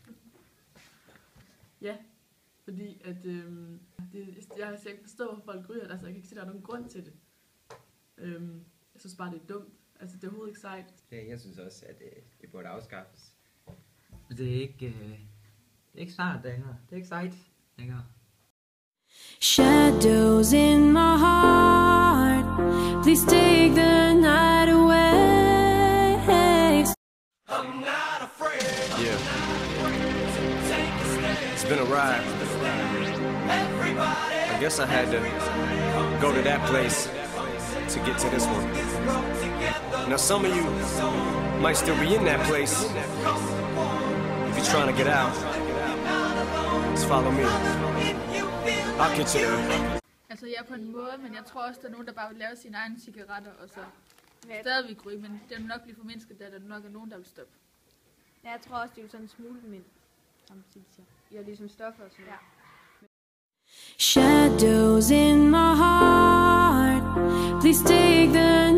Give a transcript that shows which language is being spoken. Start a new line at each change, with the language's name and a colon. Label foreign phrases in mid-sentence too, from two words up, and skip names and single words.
Danish: Ja, fordi at jeg har ikke forstået, hvorfor folk ryger. Altså, jeg kan ikke sige, at der er nogen grund til det. Jeg synes bare, det er dumt. Altså, det er overhovedet ikke sejt. Ja, jeg synes også, at det burde afskaffes. Det er ikke sejt, det her. Det er ikke sejt, længere.
English: Shadows in my heart, please take the night away. I'm not afraid. Yeah. It's been a ride. I guess I had to go to that place to get to this one. Now some of you might still be in that place. If you're trying to get out, just follow me. I'll get you there.
Danish: Altså ja, på en måde, men jeg tror også, der er nogen, der bare vil lave sine egne cigaretter, og så stadigvæk ryge, men det vil nok blive formindsket, da der nok er nogen, der vil stoppe. Ja, jeg tror også, det er jo sådan en smule mindre, som siger. Ja, ligesom stoffer og sådan noget. Ja.
English: Shadows in my heart, please take the